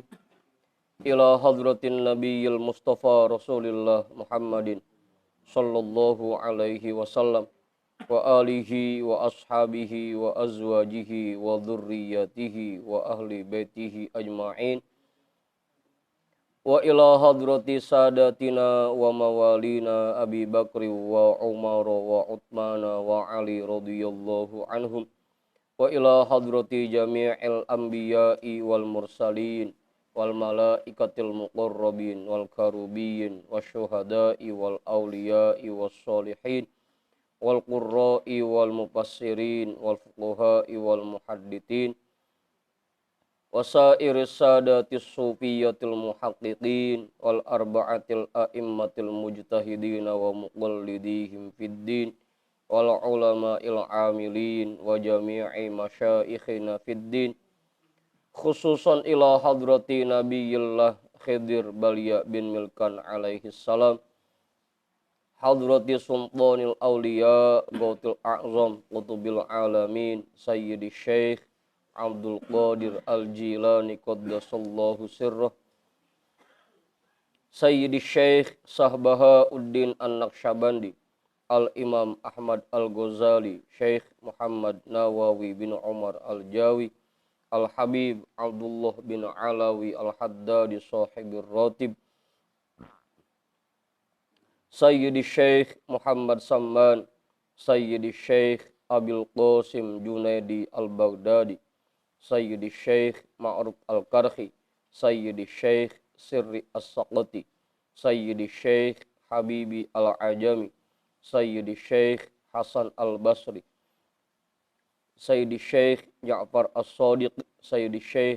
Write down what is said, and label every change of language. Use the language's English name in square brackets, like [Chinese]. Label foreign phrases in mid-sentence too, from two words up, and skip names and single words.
[Arabic] إلى حضرة النبي المصطفى رسول الله محمد صلى الله عليه وسلم وآله وأصحابه وأزواجه وذرياته وأهل بيته أجمعين وإلى حضرة سادتنا و موالينا Abi Bakri و Umar و Uthmana و Ali رضي الله عنهم وإلى حضرة جميع الأنبياء والمرسلين والملائكة المقربين والكروبيين والشهداء والأولياء والصالحين والقراء والمفسرين والفقهاء و المحدثين وسائر السادات الصوفية المحققين والأربعة الأئمة المجتهدين ومقلديهم في الدين والعلماء العاملين وجميع مشايخنا في الدين خصوصا إلى حضرة نبي الله Khidir Balya bin Milkan عليه السلام حضرة سلطان الأولياء غوث الأعظم قطب العالمين سيدي شيخ Abdul Qadir Al-Jilani قدس الله سره sayyidi syekh Sahbahauddin An-Naqsyabandi Al-Imam Ahmad Al-Ghazali Syekh Muhammad Nawawi bin Umar Al-Jawi Al-Habib Abdullah bin Alawi Al-Haddadi Sahibir Ratib Sayyidi Syekh Muhammad Samman Sayyidi Syekh Abil Qasim Junaidi Al-Baghdadi Sayyidi Syekh Ma'ruf Al-Karhi Sayyidi Syekh Sirri As-Saqati Sayyidi Syekh Habibi Al-Ajami Sayyidi Syekh Hasan Al-Basri Sayyidi Syekh Ja'far As-Sadiq Sayyidi Syekh